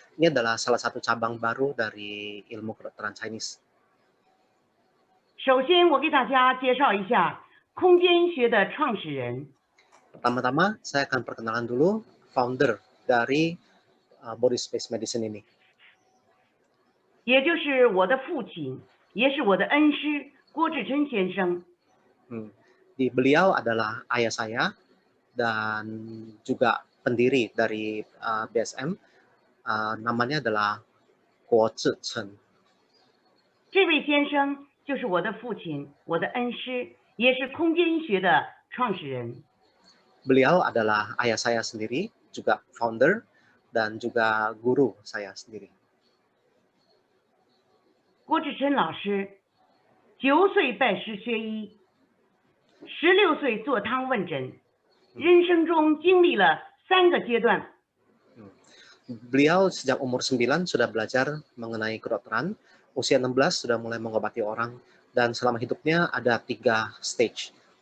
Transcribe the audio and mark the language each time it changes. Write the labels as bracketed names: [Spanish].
[Indonesian] Ini adalah salah satu cabang baru dari ilmu kedokteran Chinese. [Chinese] 首先我给大家介绍一下空间医学的创始人。 [Indonesian] Pertama-tama saya akan perkenalkan dulu founder dari body space medicine ini. [Chinese] 也就是我的父亲，也是我的恩师郭志琛先生。 [Indonesian] Beliau adalah ayah saya dan juga pendiri dari BSM, namanya adalah Guo Zhichen. [Chinese] 这位先生就是我的父亲，我的恩师，也是空间医学的创始人。 [Indonesian] Beliau adalah ayah saya sendiri, juga founder dan juga guru saya sendiri. [Chinese] 郭志琛老师9岁拜师学医，16岁坐汤问诊，人生中经历了3个阶段。 [Indonesian] Beliau sejak umur 9 sudah belajar mengenai kedokteran, usia 16 sudah mulai mengobati orang, dan selama hidupnya ada 3 stage.